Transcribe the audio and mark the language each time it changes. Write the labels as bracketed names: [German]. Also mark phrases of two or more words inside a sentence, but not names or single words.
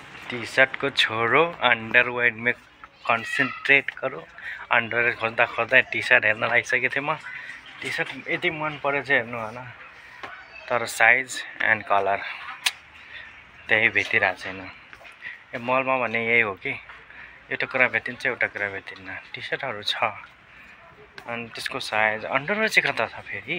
[Hindi] टी शर्ट को छोड़ो, अंडरवेयर में कन्सन्ट्रेट करो। [Nepali] अंडरवेयर खोज्दा खोज्दा टी शर्ट हेर्न लागिसकेको थिएँ म। टी शर्ट यति मन परेछ हेर्नु होइन, तर [English] size and color [Nepali] त्यही भेटिरहेको छैन। यो मलमा भने यही हो कि एउटा कुरा भेटिन्छ एउटा कुरा भेटिन्न। टी शर्टहरू छ अनि त्यसको साइज अन्डरवेयर चाहिँ कता छ फेरि?